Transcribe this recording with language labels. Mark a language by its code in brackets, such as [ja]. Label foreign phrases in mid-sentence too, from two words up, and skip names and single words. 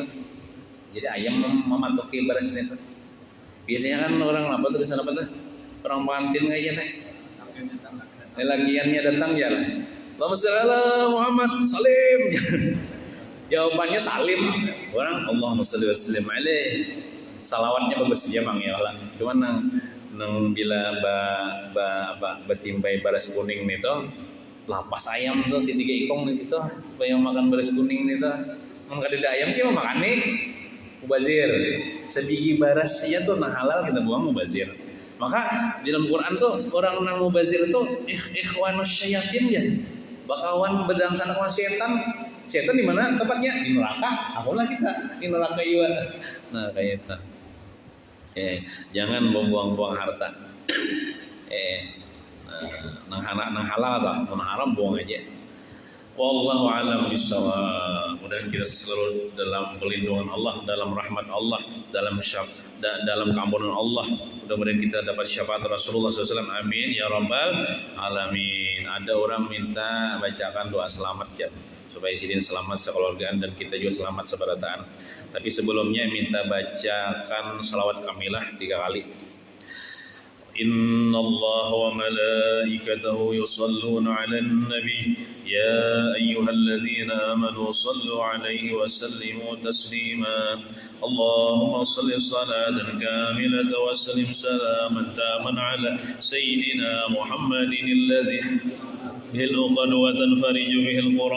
[bjn] Jadi ayam mematuki barasnya itu. Biasanya kan orang apa tuh kesana apa tuh? Orang pengantin aja teh. Lagiannya datang ya. [ar] اللهم صل على محمد سلم. [bjn] Jawabannya salim. [ar] Orang اللهم صل وسلم عليه. [bjn] Salawatnya bagus aja Bang [ar] يا الله. [bjn] Cuman nang bila betimbai baras kuning itu lapas ayam tuh di 3 ikong di situ supaya makan baras kuning itu. Mun kada ayam sih mau makan nih mubazir. Sebiji baras ya tuh nah halal kita buang mubazir. Maka di dalam Quran tuh orang nang mubazir itu [ar] إخوان الشياطين [bjn] ya. Bakawan bedangsana kawan setan. Setan di mana tempatnya? Di neraka. Apalah kita di neraka juga. Nah kayak itu. Jangan membuang-buang harta. Nang halal atau nang haram buang aja. [ar] والله أعلم بالصواب. [id] Mudah kita selalu dalam perlindungan Allah, dalam rahmat Allah, dalam keampunan Allah. Mudah-mudahan kita dapat syafaat Rasulullah SAW. [ar] آمين يا رب العالمين. [bjn] Ada orang minta bacakan doa selamat ya, supaya sidin selamat sekeluargaan dan kita juga selamat seberataan. Tapi sebelumnya minta bacakan salawat kamilah 3 kali. [ar] إن الله وملائكته يصلون على النبي يا أيها الذين آمنوا صلوا عليه وسلموا تسليما اللهم صل صلاة كاملة وسلم سلاما تاما على سيدنا محمد الذي به العقد وتنفرج به الكرم